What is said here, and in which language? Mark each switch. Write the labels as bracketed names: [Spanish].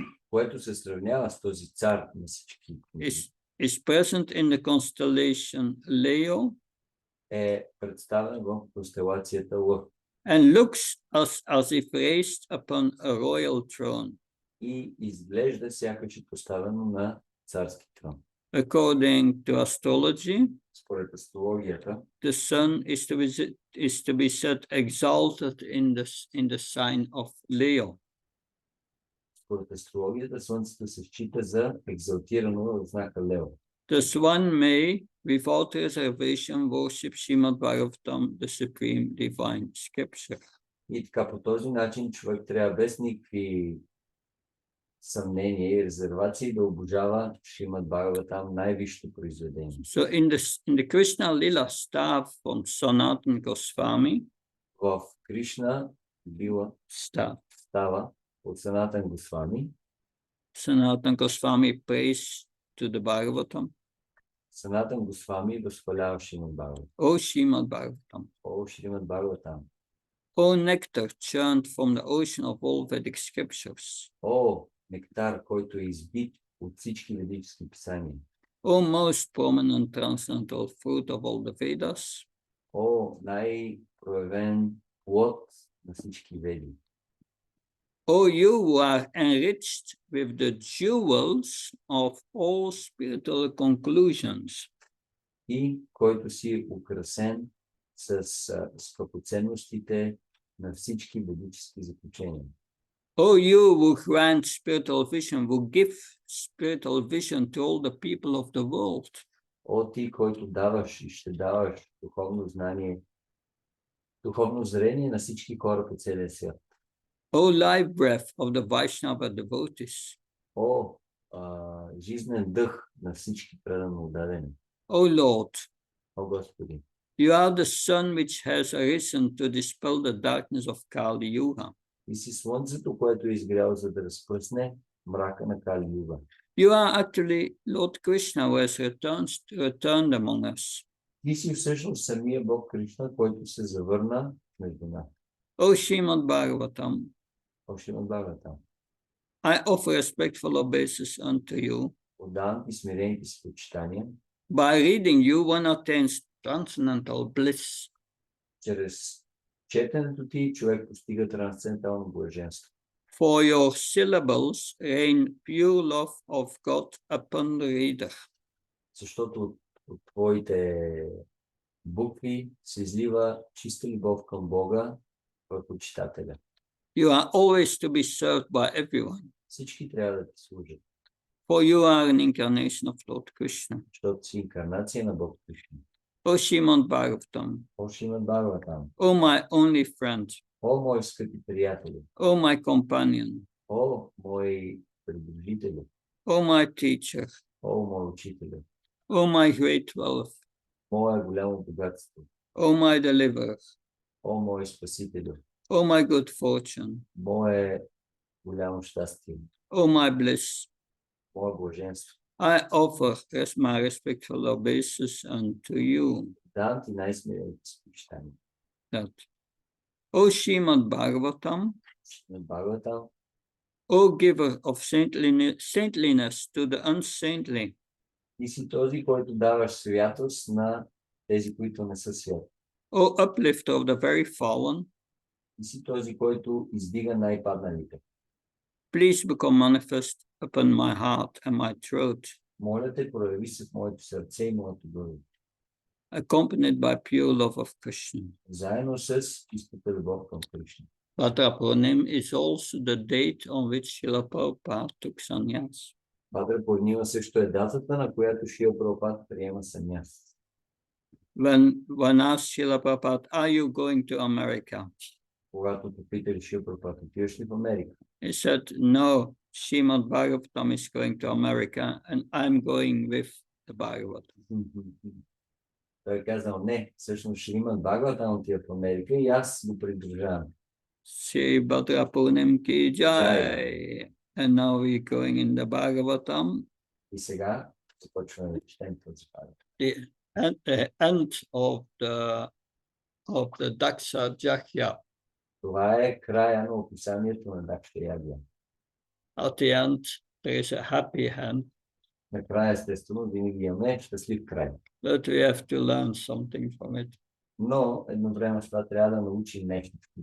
[Bulgarian] което се сравнява с този цар на всички книги, [English] is present in the constellation Leo [Bulgarian] е представен в констелацията Лъв [English] and looks as if raised upon a royal throne. [Bulgarian] и изглежда сякаш е поставено на царски трон. [English] According to astrology, [Bulgarian] Според астрологията, [English] the sun is to be set exalted in the sign of Leo. [Bulgarian] според астрологията, Слънцето се счита за екзалтирано в знака Лео. [English] Thus one may, without reservation, worship Srimad Bhagavatam, the supreme divine scripture. [Bulgarian] И така по този начин човек трябва без никакви съмнения и резервации да обожава Шримад Бхагаватам, най-висшето произведение. [English] So in the Krishna Lila staff from Sanatana Goswami, [Bulgarian] В Кришна била става от Санатан Госвами. [English] Sanatana Goswami prays to the Bhagavatam, [Bulgarian] Санатан Госвами възхвалява Шримад Бхагаватам. [English] O Srimad Bhagavatam, [Bulgarian] О, Шримад Бхагаватам. [English] O nectar churned from the ocean of all Vedic scriptures, [Bulgarian] О, нектар, който е избит от всички ведически писания. [English] O most prominent transcendental fruit of all the Vedas, [Bulgarian] О, най-проявен плод на всички веди. [English] O you who are enriched with the jewels of all spiritual conclusions, [Bulgarian] И който си украсен с скъпоценностите на всички ведически заключения. [English] O you who grant spiritual vision, who give spiritual vision to all the people of the world, [Bulgarian] О, ти, който даваш и ще даваш духовно знание, духовно зрение на всички хора по целия свят. [English] O life breath of the Vaishnava devotees, [Bulgarian] О, жизнен дъх на всички предано отдадени. [English] O Lord, [Bulgarian] О, Господи, [English] you are the sun which has arisen to dispel the darkness of Kali Yuga. [Bulgarian] ти си слънцето, което е изгряло, за да разпръсне мрака на Кали Юга. [English] You are actually Lord Krishna who has returned among us. [Bulgarian] Ти си всъщност самия Бог Кришна, който се завърна между нас. [English] O Srimad Bhagavatam, [Bulgarian] Още на Бхагаватам. [English] I offer respectful obeisance unto you. [Bulgarian] Отдавам ти смирените си почитания. [English] By reading you, one attains transcendental bliss. [Bulgarian] Чрез четенето ти човек постига трансцендентално блаженство. [English] For your syllables rain pure love of God upon the reader. [Bulgarian] Защото от твоите букви се излива чиста любов към Бога върху читателя. [English] You are always to be served by everyone, [Bulgarian] Всички трябва да ти служат, [English] for you are an incarnation of Lord Krishna. [Bulgarian] защото си инкарнация на Бог Кришна. [English] O Srimad Bhagavatam, [Bulgarian] О, Шримад Бхагаватам. [English] O my only friend, [Bulgarian] О, мои скъпи приятели. [English] O my companion, [Bulgarian] О, мои придружители. [English] O my teacher, [Bulgarian] О, мой учителю. [English] O my great wealth, [Bulgarian] Мое голямо богатство. [English] O my deliverer, [Bulgarian] О, мой спасителю. [English] O my good fortune, [Bulgarian] Мое голямо щастие. [English] O my bliss, [Bulgarian] Мое блаженство. [English] I offer as my respectful obeisance unto you. [Bulgarian] Давам ти най-смирените си почитания. [English] That. O Srimad Bhagavatam, [Bulgarian] Шримад Бхагаватам. [English] O giver of saintliness to the unsaintly, [Bulgarian] Ти си този, който даваш святост на тези, които не са свят. [English] O uplifter of the very fallen, [Bulgarian] Ти си този, който издига най-падналите. [English] please become manifest upon my heart and my throat, [Bulgarian] Моля те, прояви се в моето сърце и моето гърло. [English] accompanied by pure love of Krishna. [Bulgarian] Заедно с чистата любов към Кришна. [English] Bhadrapurnim is also the date on which Srila Prabhupada took sannyas. [Bulgarian] Бадра Пурнима също е датата, на която Шрила Прабхупад приема саняс. [English] When asked Srila Prabhupada, are you going to America? [Bulgarian] Когато попитали Шрила Прабхупад, отиваш ли в Америка? [English] He said, no, Srimad Bhagavatam is going to America and I'm going with the Bhagavatam. [Bulgarian] Той е казал, не, всъщност Шримад Бхагаватам отива в Америка и аз го придружавам. [Hindi] Sri Bhadrapurnim ki jai. [English] And now we're going in the Bhagavatam, [Bulgarian] И сега започваме да четем този Бхагаватам. [English] the end of the Daksha Jakya. [Bulgarian] Това е края на описанието на Дакша Ягия. [English] At the end, there is a happy end, [Bulgarian] Накрая, естествено, винаги имаме щастлив край. [English] but we have to learn something from it. [Bulgarian] Но едновременно с това трябва да научим нещо.